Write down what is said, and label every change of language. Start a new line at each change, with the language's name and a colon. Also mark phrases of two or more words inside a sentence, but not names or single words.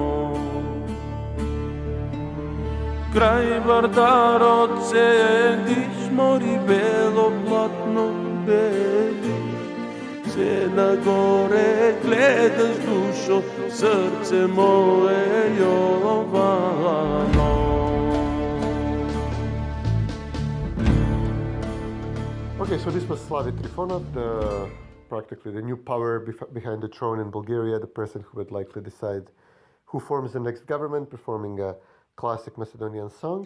Macedonian: Крај Вардаро седиш, мори бело платно белиш, се на горе гледаш душо, срце мое Јовано.
English: Okay, so this was Slavi Trifonov, practically the new power behind the throne in Bulgaria, the person who would likely decide who forms the next government, performing a classic Macedonian song.